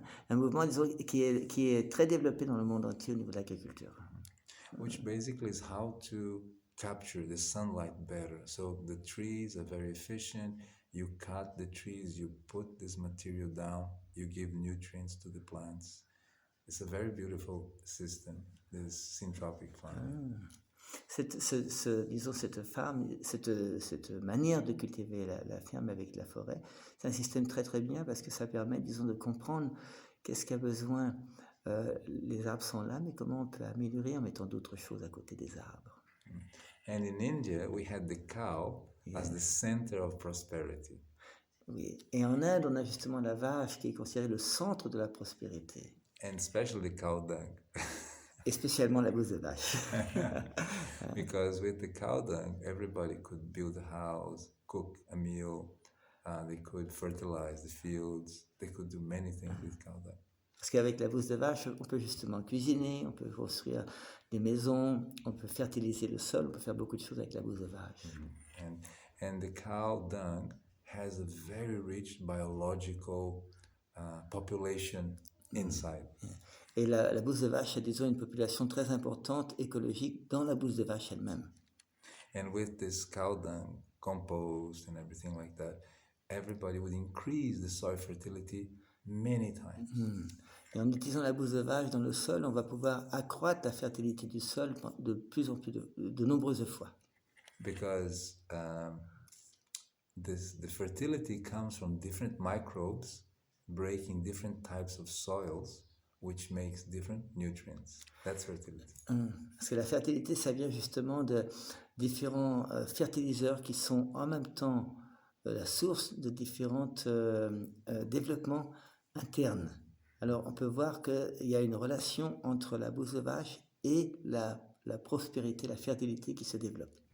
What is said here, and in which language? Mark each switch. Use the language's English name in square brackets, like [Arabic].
[French] Un mouvement, disons, qui est très développé dans le monde entier au niveau de l'agriculture. [English] Which basically is how to capture the sunlight better. So the trees are very efficient. You cut the trees, you put this material down, you give nutrients to the plants. It's a very beautiful system, this syntropic farming. [French] Disons, cette manière de cultiver la ferme avec la forêt, c'est un système très très bien parce que ça permet, disons, de comprendre qu'est-ce qu'a besoin. Les arbres sont là, mais comment on peut améliorer en mettant d'autres choses à côté des arbres. [English] And in India, we had the cow as the center of prosperity. [French] Oui. Et en Inde, on a justement la vache qui est considérée le centre de la prospérité. [English] And especially the cow dung. [French] Et spécialement la bouse de vache. [English] Because with the cow dung, everybody could build a house, cook a meal, they could fertilize the fields, they could do many things with cow dung. [French] Parce qu'avec la bouse de vache, on peut justement cuisiner, on peut construire des maisons, on peut fertiliser le sol, on peut faire beaucoup de choses avec la bouse de vache. [English] And the cow dung has a very rich biological population inside. [French] Et la bouse de vache a, disons, une population très importante écologique dans la bouse de vache elle-même. [English] And with this cow dung compost and everything like that, everybody would increase the soil fertility many times. [French] Et en utilisant la bouse de vache dans le sol, on va pouvoir accroître la fertilité du sol de plus en plus de nombreuses fois. [English] Because the fertility comes from different microbes breaking different types of soils which makes different nutrients. That's fertility. [French] Parce que la fertilité, ça vient justement de différents fertiliseurs qui sont en même temps la source de différents développements internes. Alors, on peut voir qu'il y a une relation entre la bouse de vache et la prospérité, la fertilité qui se développe.